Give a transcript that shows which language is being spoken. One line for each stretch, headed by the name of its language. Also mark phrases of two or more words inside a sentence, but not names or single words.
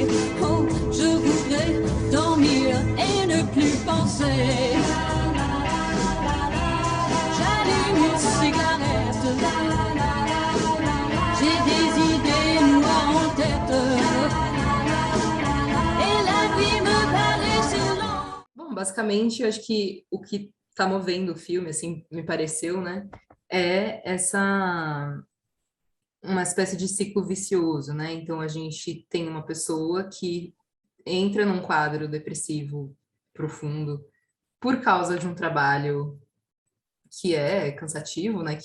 French: Oh, je voudrais dormir et ne plus penser. J'allume une cigarette, j'ai des idées noires en tête, et la vie me paraît si longue.
Portuguese: Bom, basicamente, eu acho que o que tá movendo o filme, assim, me pareceu, né, é essa uma espécie de ciclo vicioso, né? Então a gente tem uma pessoa que entra num quadro depressivo profundo por causa de um trabalho que é cansativo, né?